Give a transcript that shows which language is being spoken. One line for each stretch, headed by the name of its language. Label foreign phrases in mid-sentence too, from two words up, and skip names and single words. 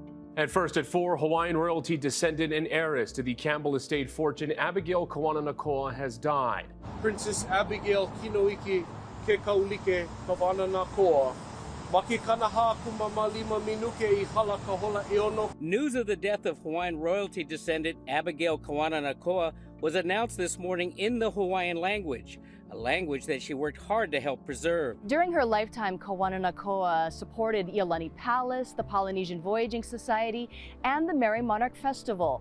English: At first at 4, Hawaiian royalty descendant and heiress to the Campbell estate fortune, Abigail Nanakoa has died. Princess Abigail Kinoiki ke kaulike nanakoa. News of the death of Hawaiian royalty descendant Abigail Nanakoa was announced this morning in the Hawaiian language, a language that she worked hard to help preserve. During her lifetime, Nanakoa supported Iolani Palace, the Polynesian Voyaging Society, and the Merry Monarch Festival.